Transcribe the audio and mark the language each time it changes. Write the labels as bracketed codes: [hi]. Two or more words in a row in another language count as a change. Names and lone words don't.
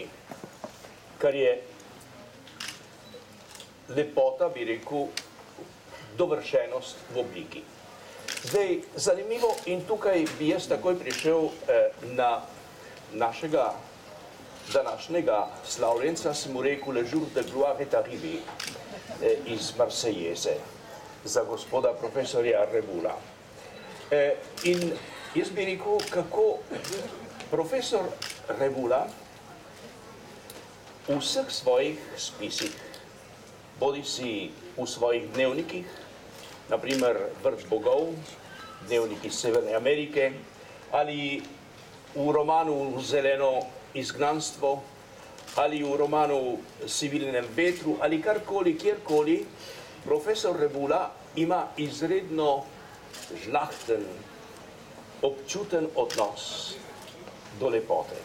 [sl] Kar je lepota, bi rekel, dovršenost v obliki. Zdaj, zanimivo, in tukaj bi jaz takoj prišel na našega današnjega slavljenca, sem mu rekel [fr] Le jour de gloire est arrivé [sl] iz Marsejeze za gospoda profesorja Rebula. In jaz bi rekel, kako profesor Rebula v vseh svojih spisih, bodi si v svojih dnevnikih, naprimer Vrh bogov, dnevnik iz Severne Amerike, ali v romanu Zeleno izgnanstvo, ali v romanu Sivilnem vetru, ali karkoli, kjerkoli, profesor Rebula ima izredno žlahten, občuten odnos do lepote.